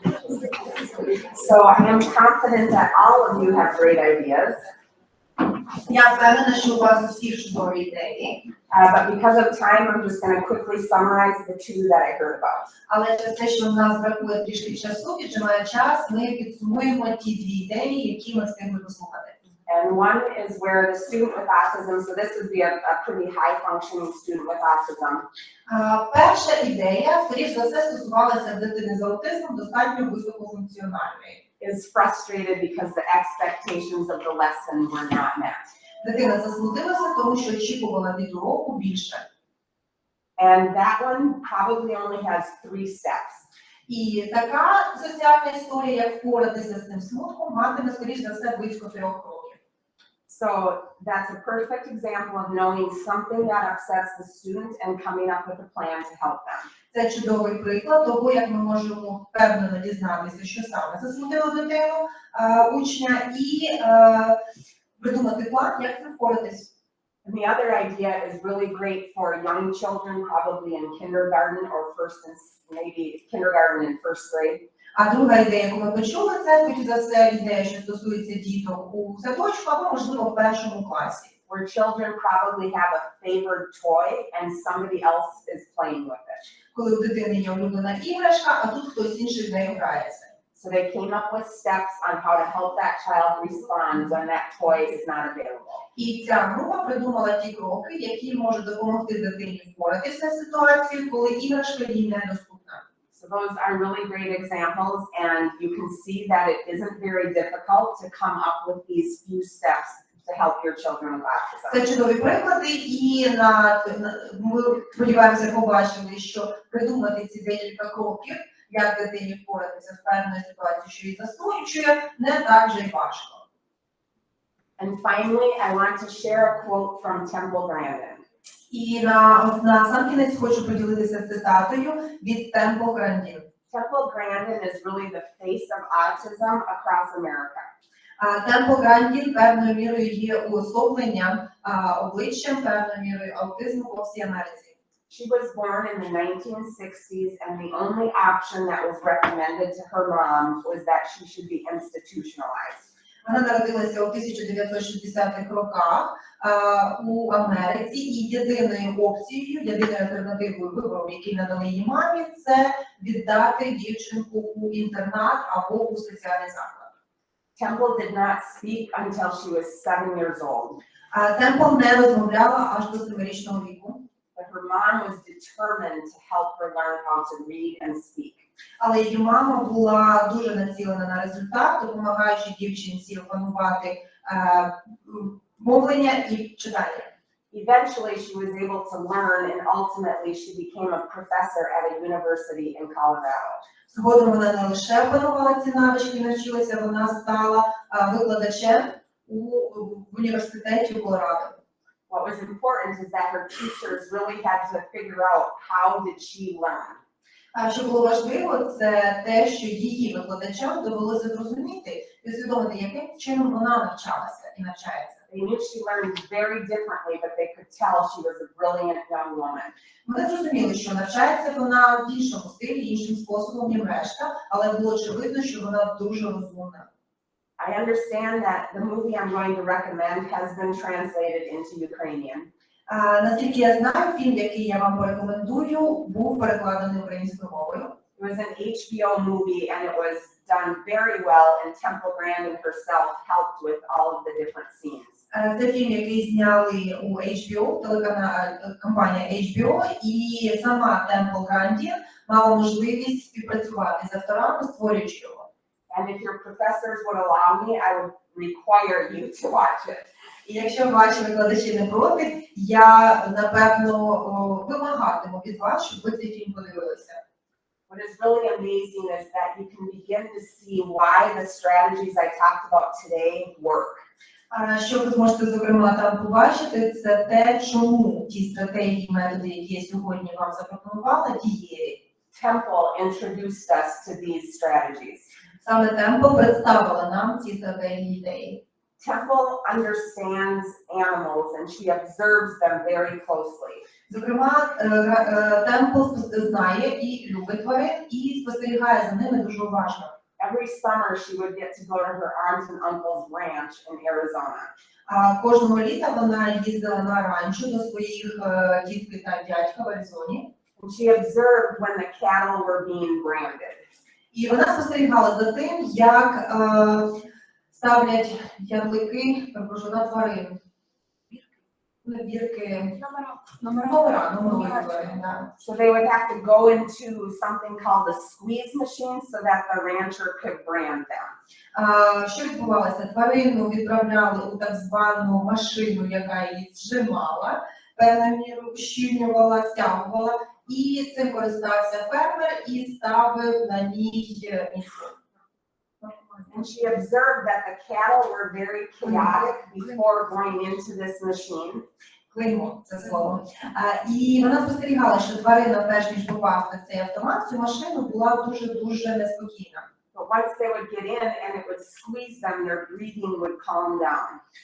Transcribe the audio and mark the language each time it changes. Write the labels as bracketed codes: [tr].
[en] So I am confident that all of you have great ideas, [uk] Я впевнена, що у вас усіх чудові ідеї, [en] but because of time, I'm just going to quickly summarize the 2 that I heard about. [uk] але через те, що в нас бракує трішки часу, піджимає час, ми підсумуємо ті 2 ідеї, які ми встигли послухати. [en] And one is where the student with autism, so this would be a pretty high functioning student with autism. [uk] Перша ідея, скоріш за все, стосувалася дитини з аутизмом достатньо високофункціональної. [en] Is frustrated because the expectations of the lesson were not met. [uk] Дитина засмутилася, тому що очікувала від уроку більше. [en] And that one probably only has 3 steps. [uk] І така соціальна історія, як впоратися з цим смутком, матиме, скоріш за все, близько 3 років. [en] So that's a perfect example of knowing something that upsets the student and coming up with a plan to help them. [uk] Це чудовий приклад того, як ми можемо впевнено дізнатися, що саме засмутило дитину, учня, і придумати план, як цим впоратись. [en] And the other idea is really great for young children, probably in kindergarten or maybe kindergarten and first grade. [uk] А друга ідея, яку ми почули, це, скоріш за все, ідея, що стосується діток у садочку або, можливо, в 1 класі. [en] Where children probably have a favored toy and somebody else is playing with it. [uk] Коли у дитини є улюблена іграшка, а тут хтось інший з нею грається. [en] So they came up with steps on how to help that child respond when that toy is not available. [uk] І ця група придумала ті кроки, які можуть допомогти дитині впоратися з ситуацією, коли іграшка їй недоступна. [en] So those are really great examples, and you can see that it isn't very difficult to come up with these few steps to help your children with autism. [uk] Це чудові приклади, і ми сподіваємося побачили, що придумати ці декілька кроків, як дитині впоратися з певною ситуацією, що її засмучує, не так вже й важко. [en] And finally, I want to share a quote from Temple Grandin. [uk] І на сам кінець хочу поділитися цитатою від Темпл Грандін. [en] Temple Grandin is really the face of autism across America. [uk] Темпл Грандін певною мірою є уособленням, обличчям певною мірою аутизму по всій Америці. [en] She was born in the 1960s, and the only option that was recommended to her mom was that she should be institutionalized. [uk] Вона народилася у 1960-х роках у Америці, і єдиною опцією, єдиною альтернативою вибору, який надали її мамі, це віддати дівчинку у інтернат або у соціальний заклад. [en] Temple did not speak until she was 7 years old. [uk] Темпл не розмовляла аж до 7-річного віку, [en] But her mom was determined to help her learn how to read and speak. [uk] але її мама була дуже націлена на результат, допомагаючи дівчинці опанувати мовлення і читання. [en] Eventually, she was able to learn, and ultimately, she became a professor at a university in Colorado. [uk] Згодом вона не лише опанувала ці навички і навчилася, вона стала викладачем в університеті в Колорадо. [en] What was important is that her teachers really had to figure out how did she learn. [uk] Що було важливо, це те, що її викладачам довелося зрозуміти і усвідомити, яким чином вона навчалася і навчається. [en] They knew she learned very differently, but they could tell she was a brilliant young woman. [uk] Вони зрозуміли, що навчається вона в іншому стилі, іншим способом, ніж решта, але було очевидно, що вона дуже розумна. [en] I understand that the movie I'm going to recommend has been translated into Ukrainian. [uk] Наскільки я знаю, фільм, який я вам порекомендую, був перекладений українською мовою. [en] It was an HBO movie and it was done very well, and Temple Grandin herself helped with all of the different scenes. [uk] Це фільм, який зняли у HBO, компанія HBO, і сама Темпл Грандін мала можливість співпрацювати з авторами, створюючи його. [en] And if your professors would allow me, I would require you to watch it. [uk] І якщо ваші викладачі не проти, я, напевно, вимагатиму від вас, щоб ви цей фільм подивилися. [en] What is really amazing is that you can begin to see why the strategies I talked about today work. [uk] Що ви зможете, зокрема, там побачити, це те, чому ті стратегії, методи, які я сьогодні вам запропонувала, дієві. [en] Temple introduced us to these strategies. [uk] Саме Темпл представила нам ці стратегії ідеї. [en] Temple understands animals and she observes them very closely. [uk] Зокрема, Темпл знає і любить тварин, і спостерігає за ними дуже уважно. [en] Every summer she would get to go to her aunts and uncle's ranch in Arizona. [uk] Кожного літа вона їздила на ранчо до своїх тітки та дядька в Аризоні. [en] And she observed when the cattle were being branded. [uk] І вона спостерігала за тим, як ставлять ярлики на тварин. Бірки. Номера тварин, да. [en] So they would have to go into something called a squeeze machine so that the rancher could brand them. [uk] Що відбувалося? Тварину відправляли у так звану машину, яка її зжимала, певною мірою ущільнювала, стягувала, і цим користався фермер і ставив на ній мітку. And she observed that the cattle were very chaotic before going into this machine. Клеймо, це слово. І вона спостерігала, що тварина, перш ніж попасти в цей автомат, цю машину була дуже-дуже неспокійна. [en] But once they would get in and it would squeeze them, their breathing would calm down.